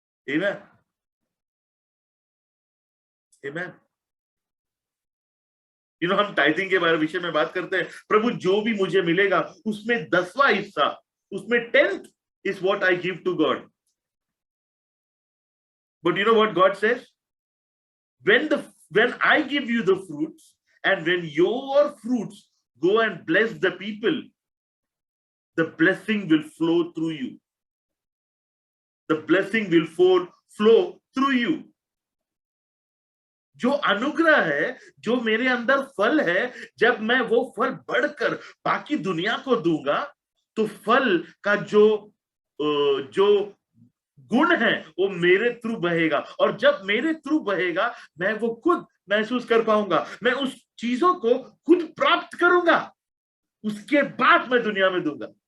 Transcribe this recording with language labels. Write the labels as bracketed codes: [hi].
[hi] आमीन, आमीन। हम टाइथिंग के बारे विषय में बात करते हैं। प्रभु जो भी मुझे मिलेगा उसमें 10वां हिस्सा, उसमें [en] 10th is what I give to God. But you know what God says? When I give you the fruits, and when your fruits go and bless the people, the blessing will flow through you. The blessing will flow through you. [hi] जो अनुग्रह है, जो मेरे अंदर फल है, जब मैं वो फल बढ़कर बाकी दुनिया को दूंगा, तो फल का जो गुण है वो मेरे थ्रू बहेगा। और जब मेरे थ्रू बहेगा, मैं वो खुद महसूस कर पाऊंगा, मैं उस चीजों को खुद प्राप्त करूंगा, उसके बाद मैं दुनिया में दूंगा।